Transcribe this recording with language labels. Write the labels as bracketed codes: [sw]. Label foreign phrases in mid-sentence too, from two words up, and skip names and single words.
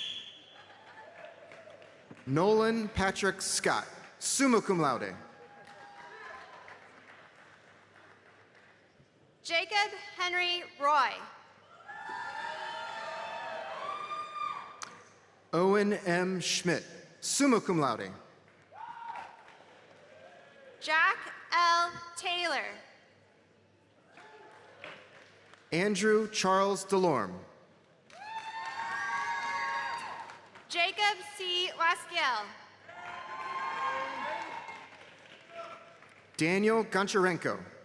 [en] Nolan Patrick Scott, [la] summa cum laude. [en] Jacob Henry Roy. Owen M. [la] Schmidt, summa cum laude. [en] Jack L. Taylor. Andrew Charles Delorme. Jacob C. Waskiel. Daniel Goncharenko.